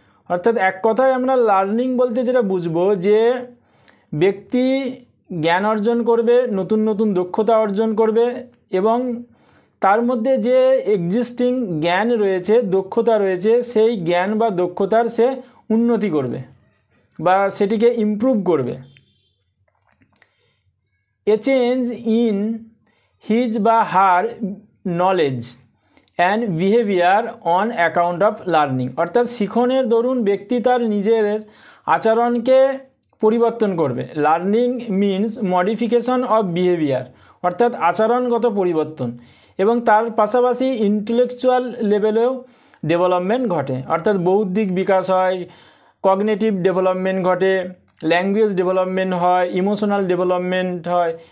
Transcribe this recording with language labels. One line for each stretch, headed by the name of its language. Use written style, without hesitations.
Bangla: অর্থাৎ এক কথায় আমরা লার্নিং বলতে যেটা বুঝবো যে ব্যক্তি জ্ঞান অর্জন করবে, নতুন নতুন দক্ষতা অর্জন করবে এবং তার মধ্যে যে এক্সিস্টিং জ্ঞান রয়েছে, দক্ষতা রয়েছে, সেই জ্ঞান বা দক্ষতার সে উন্নতি করবে বা সেটিকে ইমপ্রুভ করবে।
English: A change in his বা her knowledge and behavior on account of learning।
Bangla: অর্থাৎ শিখনের দরুন ব্যক্তি তার নিজের আচরণকে পরিবর্তন করবে। Learning means modification of behaviour, অর্থাৎ আচরণগত পরিবর্তন, এবং তার পাশাপাশি ইন্টেলেকচুয়াল লেভেলেও ডেভেলপমেন্ট ঘটে। অর্থাৎ বৌদ্ধিক বিকাশ হয়, কগনিটিভ ডেভেলপমেন্ট ঘটে, ল্যাঙ্গুয়েজ ডেভেলপমেন্ট হয়, ইমোশনাল ডেভেলপমেন্ট হয়।